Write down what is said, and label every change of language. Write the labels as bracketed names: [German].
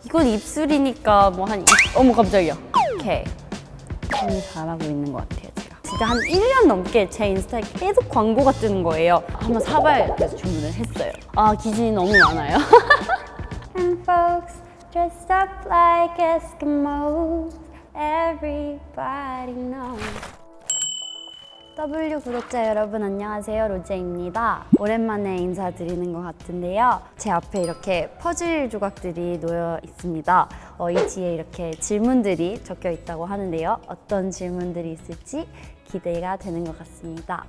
[Korean] 이건 입술이니까 뭐 한 어머 깜짝이야. 오케이. 너무 잘하고 있는 것 같아요, 제가. 진짜 한 1년 넘게 제 인스타에 계속 광고가 뜨는 거예요. 한번 사봐야겠다 해서 주문을 했어요. 아, 기준이 너무 많아요. [English] And folks dressed up like Eskimos, everybody knows. [Korean] W 구독자 여러분 안녕하세요, 로제입니다. 오랜만에 인사드리는 것 같은데요. 제 앞에 이렇게 퍼즐 조각들이 놓여 있습니다. 이 뒤에 이렇게 질문들이 적혀 있다고 하는데요. 어떤 질문들이 있을지 기대가 되는 것 같습니다.